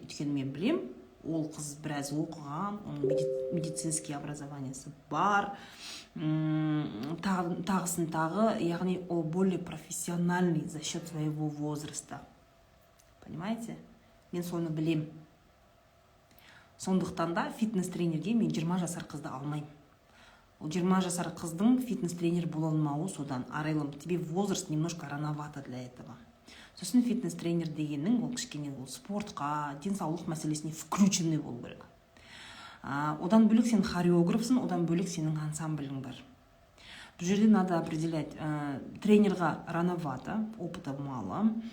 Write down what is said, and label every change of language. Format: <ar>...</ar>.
<kk>Өйткені мен білем, ол қыз біраз оқыған, оның медицинский образованиясы бар, тағысын тағы, яғни ол</kk> <ru>более профессиональный за счет своего возраста. Понимаете?</ru> <kk>Мен соны білем. Сондықтан да фитнес-тренерге мен 20 жасар қызды алмаймын. Ол 20 жасар қыздың фитнес-тренер бола алмауы содан.</kk> <ru>Арайлым, тебе возраст немножко рановато для этого.</ru> <kk>Сосын фитнес-тренер дегеннің ол кішкене спортқа, денсаулық мәселесіне включенный болу керек. Одан бөлек сен хореографсың, одан бөлек сенің ансамблің бар.</kk> <ru>Бұл жерде надо определять, тренерға рановато, опыта мало,</ru>